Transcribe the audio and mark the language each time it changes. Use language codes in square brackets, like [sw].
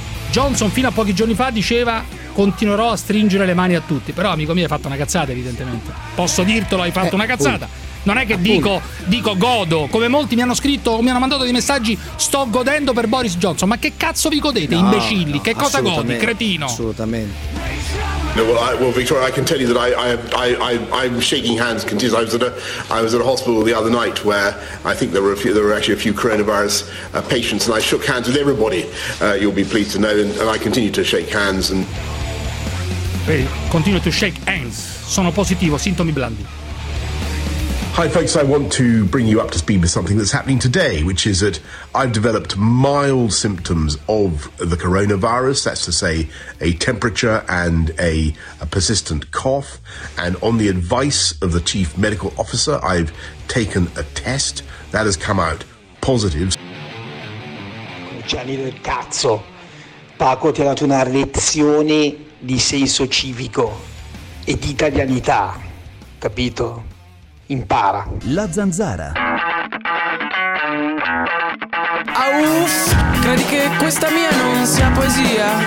[it] Johnson fino a pochi giorni fa diceva: continuerò a stringere le mani a tutti. Però, amico mio, hai fatto una cazzata, evidentemente. Posso dirtelo, hai fatto una cazzata. Non è che dico godo, come molti mi hanno scritto o mi hanno mandato dei messaggi: sto godendo per Boris Johnson. Ma che cazzo vi godete, no, imbecilli? No, che cosa godi, cretino? Assolutamente. [en] No, well, Victoria, I can tell you that I'm shaking hands. I was at a hospital the other night where I think there were actually a few coronavirus patients, and I shook hands with everybody. You'll be pleased to know, and I continue to shake hands. And hey, continue to shake hands. [it] Sono positivo, sintomi blandi. [en] Hi folks, I want to bring you up to speed with something that's happening today, which is that I've developed mild symptoms of the coronavirus, that's to say a temperature and a persistent cough, and on the advice of the chief medical officer I've taken a test that has come out positive. [it] Cruciani del cazzo, Paco ti ha dato una lezione di senso civico e di italianità, capito? Impara. La zanzara. Auf, credi che questa mia non sia poesia?